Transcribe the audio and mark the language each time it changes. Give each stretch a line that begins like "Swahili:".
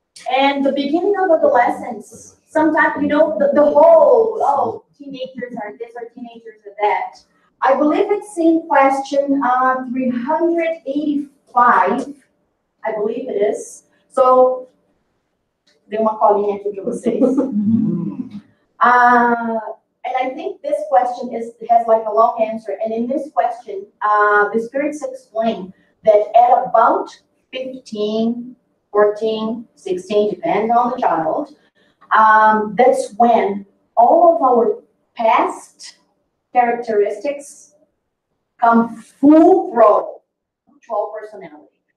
English: And the beginning of adolescence, sometimes, you know, the whole, oh, teenagers are this or teenagers are that. I believe it's in question 385, I believe it is.
Portuguese: So, dei uma colinha aqui para vocês.
English: And I think this question has like a long answer. And in this question, the spirits explain that at about 15, 14, 16, depending on the child, that's when all of our past characteristics come full throttle to our personality.